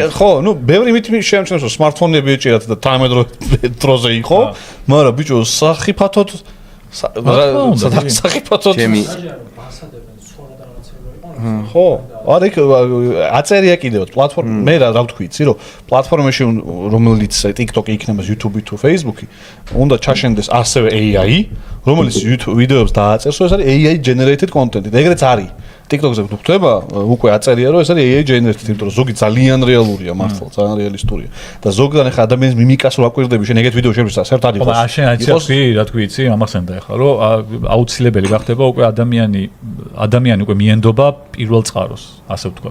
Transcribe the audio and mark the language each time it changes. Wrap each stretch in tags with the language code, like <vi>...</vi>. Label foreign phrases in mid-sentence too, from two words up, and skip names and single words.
<ka>ხო, ნუ ბევრი მითი შეამჩნევს რომ სმარტფონები ეჭირათ და თანამედროვე დროზე იყო, მაგრამ ბიჭო სახიფათოდ სახიფათოდ ჩემი ხო, არა იქ აწერია კიდევ პლატფორმა მე რა ვთქვი, იცი რომ პლატფორმაში რომელიც TikTok-ი იქნება YouTube-ი თუ Facebook-ი უნდა ჩაშენდეს ასევე AI რომელიც ვიდეოებს დააწერს, ეს არის</ka> <en>AI generated content.</en> <ka>ეგრეც არის. TikTok-ზე გვხვდება, უკვე აწერია, რომ ეს არის</ka> <en>AI generated,</en> <ka>იმიტომ რომ ზოგი ძალიან რეალურია, მართლა, ძალიან რეალისტურია. და ზოგადად ახლა ადამიანის მიმიკას რო აკვირდები, შენ ეგეთ ვიდეო შეგვიძლია საერთოდ არ იყოს. ხო, შენ აიცი, რა თქვი, იცი, ამახსენდა ახლა, რომ აუცილებელი გახდება უკვე ადამიანი უკვე მიენდობა პირველ წყაროს, ასე ვთქვათ.</ka>